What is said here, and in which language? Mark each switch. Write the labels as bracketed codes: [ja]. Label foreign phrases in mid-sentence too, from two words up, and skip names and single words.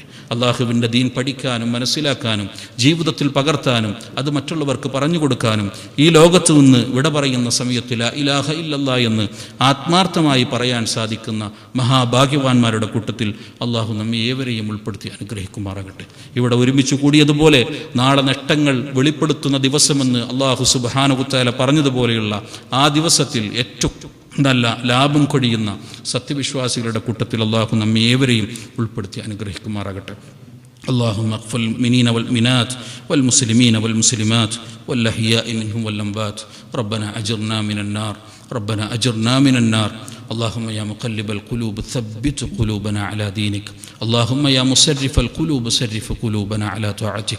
[ml] അള്ളാഹുവിൻ്റെ ദീൻ പഠിക്കാനും മനസ്സിലാക്കാനും ജീവിതത്തിൽ പകർത്താനും അത് മറ്റുള്ളവർക്ക് പറഞ്ഞു കൊടുക്കാനും ഈ ലോകത്ത് നിന്ന് വിട പറയുന്ന സമയത്ത് [ar] لا إله إلا الله [ml] എന്ന് ആത്മാർത്ഥമായി പറയാൻ സാധിക്കുന്ന മഹാഭാഗ്യവാന്മാരുടെ കൂട്ടത്തിൽ അള്ളാഹു നമ്മെ ഏവരെയും ഉൾപ്പെടുത്തി അനുഗ്രഹിക്കുമാറാകട്ടെ. ഇവിടെ ഒരുമിച്ച് കൂടിയതുപോലെ നാളെ നഷ്ടങ്ങൾ വെളിപ്പെടുത്തുന്ന ദിവസമെന്ന് അള്ളാഹു [ar] سبحانه وتعالى [ml] പറഞ്ഞതുപോലെയുള്ള ആ ദിവസത്തിൽ ഏറ്റവും നല്ല ലാഭം കൊഴിയുന്ന സത്യവിശ്വാസികളുടെ കൂട്ടത്തിൽ അള്ളാഹു നമ്മെ ഏവരെയും ഉൾപ്പെടുത്തി അനുഗ്രഹിക്കുമാറാകട്ടെ. [ar] اللهم اغفر للمؤمنين والمؤمنات والمسلمين والمسلمات والأحياء منهم والأموات. ربنا أجرنا من النار. اللهم يا مقلب القلوب ثبت قلوبنا على دينك. اللهم يا مسرف القلوب صرف قلوبنا على طاعتك.